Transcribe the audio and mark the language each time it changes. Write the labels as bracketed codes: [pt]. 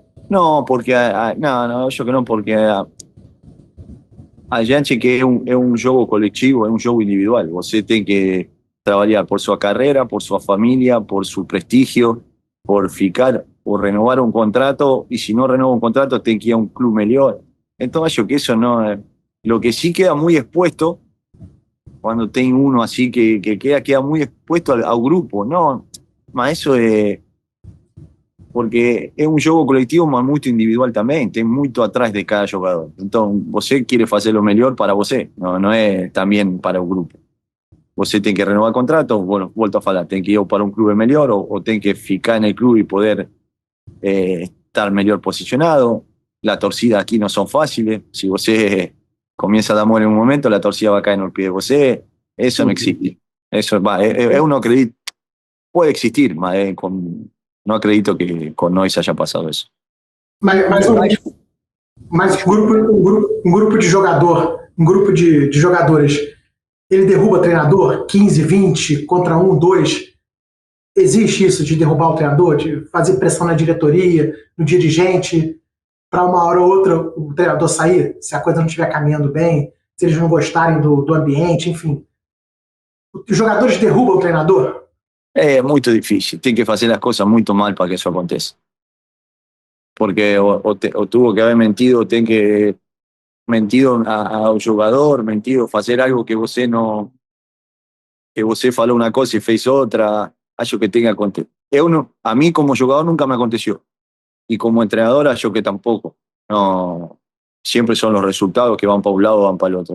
[pt] Não, porque não, acho que não, porque a gente que é um jogo coletivo, é um jogo individual. Você tem que trabalhar por sua carreira, por sua família, por seu prestígio, por ficar, por renovar um contrato, e se não renova um contrato, tem que ir a um clube melhor. Então, acho que [es] eso no es. Lo que sí queda muy expuesto, cuando tem uno así que queda muy expuesto al grupo, ¿no? Mas eso es. [pt] Porque é um jogo coletivo, mas muito individual também, tem muito atrás de cada jogador. Então, você quer fazer o melhor para você, não é também para o grupo. Você tem que renovar contrato, bueno, volto a falar, tem que ir para um clube melhor ou tem que ficar no clube e poder estar melhor posicionado. [es] La torcida aquí no son fáciles. Si você comienza a dar mole en un momento, la torcida va a caer en el pie de você. Eso no existe. Eso va, yo no acredito, puede existir, mas no acredito que con Nois haya pasado eso. [pt] Mas um grupo de jogadores, ele derruba treinador 15, 20 contra 1, 2. Existe isso de derrubar o treinador, de fazer pressão na diretoria, no dirigente, para uma hora ou outra o treinador sair, se a coisa não estiver caminhando bem, se eles não gostarem do ambiente, enfim. Os jogadores derrubam o treinador? É muito difícil. Tem que fazer as coisas muito mal para que isso aconteça. Porque o [es] tuvo que haber mentido, [pt] tem que mentido ao jogador, mentido, fazer algo que você não. Que você falou uma coisa e fez outra. Acho que tem que acontecer. [es] A mí como jogador nunca me aconteció. Y como entrenador, [pt] acho que [es] tampoco. No, siempre son los resultados que van para un lado o van para el otro.